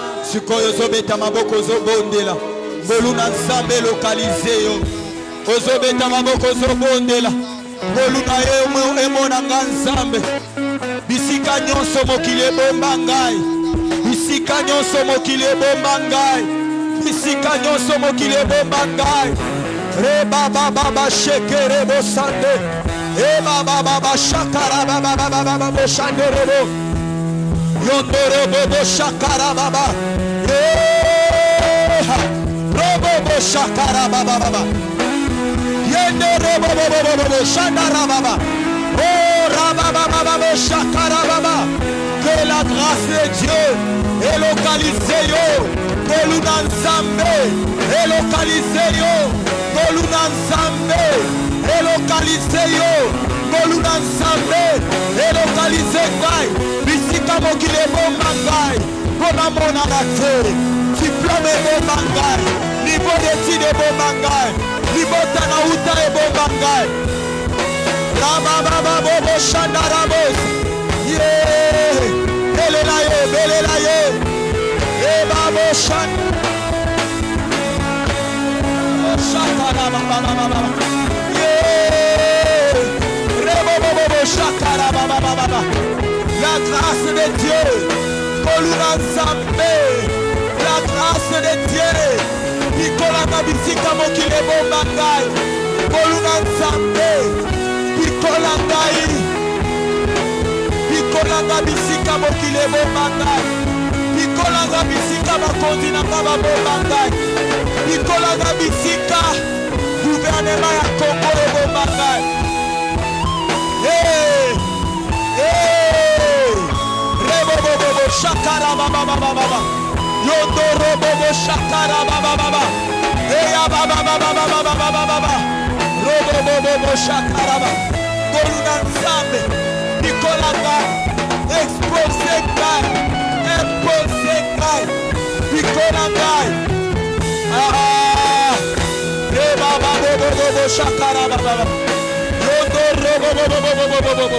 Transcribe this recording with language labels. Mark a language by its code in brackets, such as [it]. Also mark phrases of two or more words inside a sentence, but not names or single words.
[ln] sikoyo ozobeta maboko ozobondela ngolu na nzambe lokalize yo ozobeta maboko ozobondela ngolu na ye emonanga nzambe bisika nyonso mokili ebomba ngai bisika nyonso mokili ebomba ngai bisika nyonso mokili ebomba ngai reba baba shekere bosande eba baba shakara baba boshande rebo yondoro bobo shakara baba robo bo shakara baba yende robo bobo shakara baba oh raba baba shakara baba que [fr] la grâce de Dieu est localisée [ln] yo koluna nzambe [fr] est localisée yo [ln] koluna nzambe [fr] est localisée [ln] yo koluna nzambe [fr] est localisée [ln] ngai bisika mokili ebomba ngai mpona monana te diplome ebomba ngai [fr] niveau d'étude [ln] ebomba ngai libota na uta ebomba ngai rabababa bobo shandarabos ye belela ye ebabo shakarabababa ye rebobobo shakarabababa [fr] la grâce de Dieu [ln] koluna nzambe [fr] la grâce de Dieu [ln] bikolanga bisika mokili ebomba ngai koluna nzambe bikola ngai bikolanga bisika mokili ebomba ngai bikolanga bisika bakonzi na nga babomba ngai bikolanga bisika guvernema ya Kongo ebomba ngai rebobobobo shakara baba yondo robobo shakara baba eya baba robobobobo shakara baba koluna nzambe bikolanga expose ngai bikola ngai rebobobobo shakara baba yondo robobobobo